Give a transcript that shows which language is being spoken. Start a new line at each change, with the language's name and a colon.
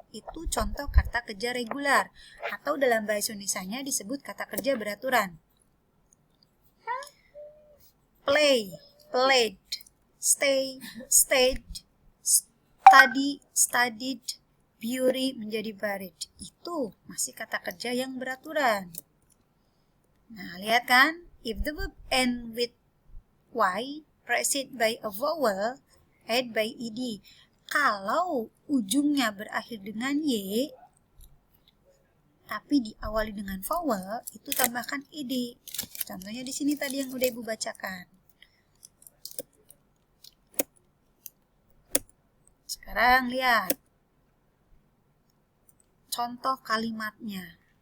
Indonesian: Itu contoh kata kerja regular. Atau dalam bahasa Indonesianya disebut kata kerja beraturan.
English: Play, played. Stay, stayed. Study, studied. Bury menjadi buried.
Indonesian: Itu masih kata kerja yang beraturan. Nah, lihat kan?
English: If the verb end with y, preceded by a vowel, add by ed.
Indonesian: Kalau ujungnya berakhir dengan y, tapi diawali dengan vowel, itu tambahkan ed. Contohnya di sini tadi yang udah Ibu bacakan. Sekarang lihat contoh kalimatnya.